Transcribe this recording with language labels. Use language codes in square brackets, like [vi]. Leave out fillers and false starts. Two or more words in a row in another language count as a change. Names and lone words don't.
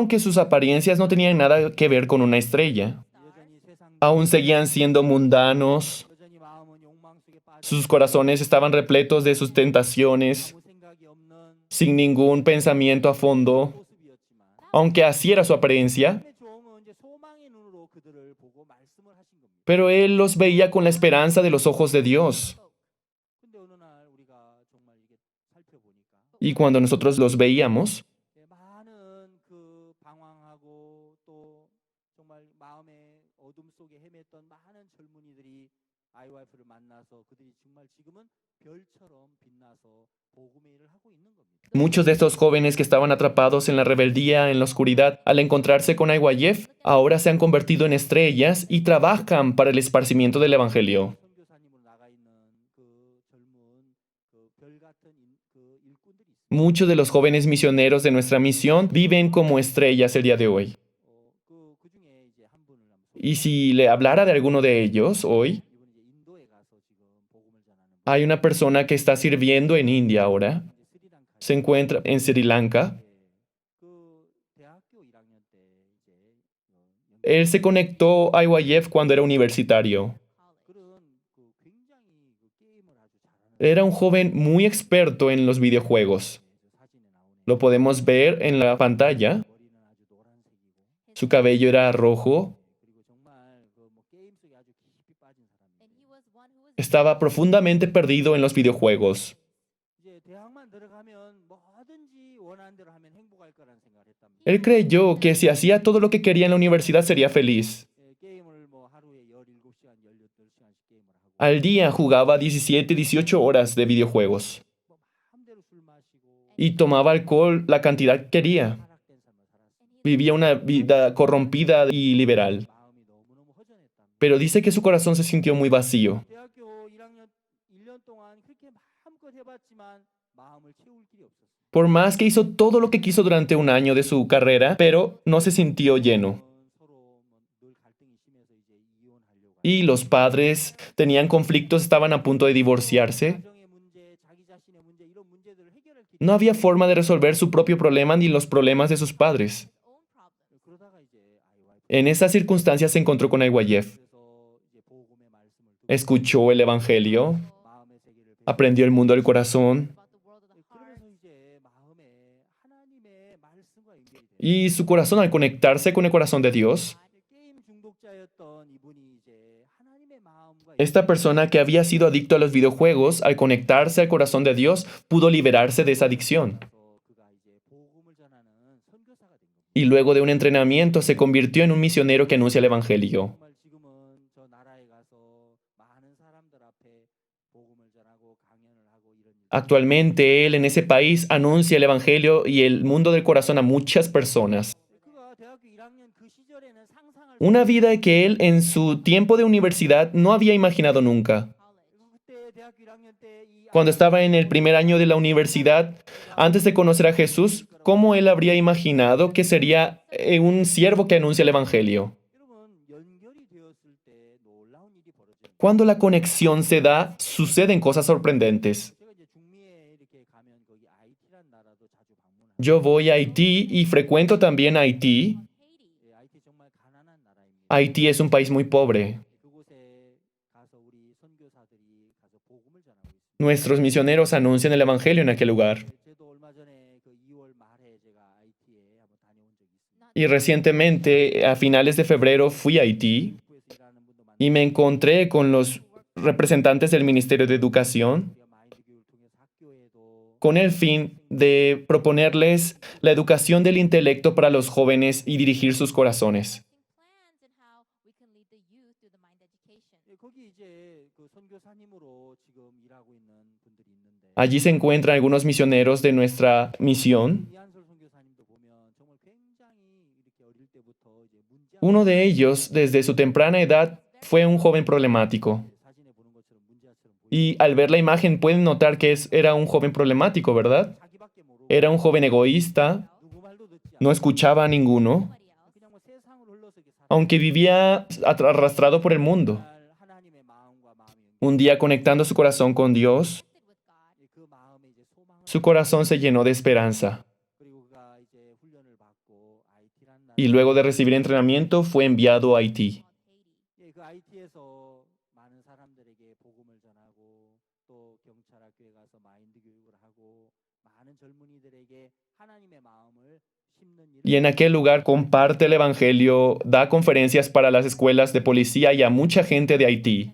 [es] Aunque sus apariencias no tenían nada que ver con una estrella. [ko] 여전히 세상 [es] Aún seguían siendo mundanos. [ko] 여전히 마음은 욕망 속에 빠져 [es] Sus corazones estaban repletos de sus tentaciones, [ko] 아무 생각이 없는 [es] sin ningún pensamiento a fondo. [ko] 모습이었지만 [es] Aunque así era su apariencia, [ko] 하나님의 종은 이제 소망의 눈으로 그들을 보고 말씀을 하신 겁니다. [es] pero él los veía con la esperanza de los ojos de Dios. [ko] 근데 어느 날 우리가 정말 이게 살펴보니까 [es] Y cuando nosotros los veíamos, [ko] 많은 그 방황하고 또 정말 마음의 어둠 속에 헤맸던 많은 젊은이들이 IYF를 만나서 그들이 정말 지금은 별처럼 빛나서 복음의 일을 하고 있는 겁니다. [es] muchos de estos jóvenes que estaban atrapados en la rebeldía, en la oscuridad, al encontrarse con IYF, ahora se han convertido en estrellas y trabajan para el esparcimiento del Evangelio. [ko] 선교사님으로 나가 있는 그 젊은 그 별 같은 그 일꾼들이 있어요. [es] Muchos de los jóvenes misioneros de nuestra misión viven como estrellas el día de hoy. [ko] 그 중에 이제 한 분을 한번 [es] Y si le hablara de alguno de ellos hoy, [ko] 이분 이제 인도에 가서 지금 복음을 전하는 분. [es] hay una persona que está sirviendo en India ahora, [ko] 이제 스리랑카 [es] se encuentra en Sri Lanka. [ko] 그 대학교 1학년 때 이제 [es] Él se conectó a IYF cuando era universitario. [ko] 그런 그 굉장히 그 게임을 아주 잘하는 [es] Era un joven muy experto en los videojuegos. [ko] 사진에 나오네. [es] Lo podemos ver en la pantalla. [ko] 머리는 아주 노란색이고 [es] Su cabello era rojo. [ko] 그리고 정말 그 뭐 게임 속에 아주 깊이 빠진 사람인데 [es] Estaba profundamente perdido en los videojuegos. [ko] 이제 대학만 들어가면 뭐든지 원하는 대로 하면 행복할 거라는 생각을 했답니다. [es] Él creyó que si hacía todo lo que quería en la universidad sería feliz. [ko] 게임을 뭐 하루에 17시간, 18시간씩 게임을 하고 [es] Al día jugaba 17, 18 horas de videojuegos. [ko] 뭐 마음대로 술 마시고 [es] Y tomaba alcohol la cantidad que quería. [ko] 타락된 삶을 살았어요. [es] Vivía una vida corrompida y liberal. [ko] 마음이 너무너무 허전했답니다. [es] Pero dice que su corazón se sintió muy vacío. [ko] 대학교 1학년 1년 동안 그렇게 마음껏 해봤지만 마음을 채울 길이 없었어요. [es] Por más que hizo todo lo que quiso durante un año de su carrera, pero no se sintió lleno. [ko] 서로 늘 갈등이 심해서 이제 이혼하려고 [es] Y los padres tenían conflictos, estaban a punto de divorciarse. [ko] 가정의 문제, 자기 자신의 문제 이런 문제들을 해결할 길이 [es] No había forma de resolver su propio problema ni los problemas de sus padres. [ko] 그러다가 이제 아이와이프 [es] En esas circunstancias se encontró con Aywayev. [ko] 그래서 이제 복음의 말씀을 듣고 [es] Escuchó el Evangelio, [ko] 마음의 세계를 [es] aprendió el mundo del corazón [ko] 그러면서 이제 마음에 하나님의 말씀과 연결이 돼요. [es] y su corazón al conectarse con el corazón de Dios, [ko] 게임 중독자였던 이분이 이제 하나님의 마음과 [es] esta persona que había sido adicto a los videojuegos, al conectarse al corazón de Dios, pudo liberarse de esa adicción. [ko] 연결해서 그가 이제 복음을 전하는 선교사가 된 겁니다. [es] Y luego de un entrenamiento se convirtió en un misionero que anuncia el Evangelio. [ko] 정말 지금은 저 나라에 가서 많은 사람들 앞에 복음을 전하고 강연을 하고 이런 일. [es] Actualmente él en ese país anuncia el Evangelio y el mundo del corazón a muchas personas. [ko] 그가 대학교 1학년 그 시절에는 상상할 [es] Una vida que él en su tiempo de universidad no había imaginado nunca. [ko] 그때 대학교 1학년 때이 [es] Cuando estaba en el primer año de la universidad, antes de conocer a Jesús, ¿cómo él habría imaginado que sería un siervo que anuncia el Evangelio? [ko] 여러분 연결이 되었을 때 놀라운 일이 벌어져요. [es] Cuando la conexión se da, suceden cosas sorprendentes. [ko] 제가 이제 중미에 이렇게 가면 거기 IT란 나라도 자주 방문하고 [es] Yo voy a Haití y frecuento también Haití. [ko] IT 정말 가난한 나라입니다. [es] Haití es un país muy pobre. [ko] 그곳에 가서 우리 선교사들이 가서 복음을 전하고 있습니다. [es] Nuestros misioneros anuncian el Evangelio en aquel lugar. [ko] 저도 얼마 전에 그 2월 말에 제가 IT에 한번 다녀온 적이 있습니다. [es] Y recientemente, a finales de febrero, fui a Haití [ko] 북부에서 일하는 분도 많고 [es] y me encontré con los representantes del Ministerio de Educación [ko] 우리가 마인드 교육을 통해서 학교에도 [es] con el fin de proponerles la educación del intelecto para los jóvenes y dirigir sus corazones. [en] plans and how we can lead the youth through the mind education. [ko] 예, 거기 이제 그 선교사님으로 지금 일하고 있는 분들이 있는데 [es] Allí se encuentran algunos misioneros de nuestra misión. [ko] 이한솔 선교사님도 보면 정말 굉장히 이렇게 어릴 때부터 이제 문제 [es] Uno de ellos, desde su temprana edad, fue un joven problemático. [ko] 사진에 보는 것처럼 문제아처럼 보이고 [es] Y al ver la imagen pueden notar que era un joven problemático, ¿verdad? [ko] 자기밖에 모르고 [es] Era un joven egoísta, [ko] 누구 말도 듣지 [es] no [ko] 않고 [es] escuchaba a ninguno, [ko] 그냥 뭐 세상으로 흘러서 이렇게 살아 [es] aunque vivía arrastrado por el mundo. [ko] 하나님의 마음과 마음이 [es] Un día conectando su corazón con Dios, [ko] 그 마음에 이제 소망을 [es] su corazón se llenó de esperanza. [ko] 그리고 그가 이제 훈련을 받고 IT란 나라 [es] Y luego de recibir entrenamiento fue enviado a Haití. [ko] 예, 그 IT에서 많은 사람들에게 복음을 전하고 또 경찰학교에 가서 마인드 교육을 하고 많은 젊은이들에게 하나님의 마음을 심는 일을 [es] Y en aquel lugar comparte el Evangelio, da conferencias para las escuelas de policía y a mucha gente de Haití.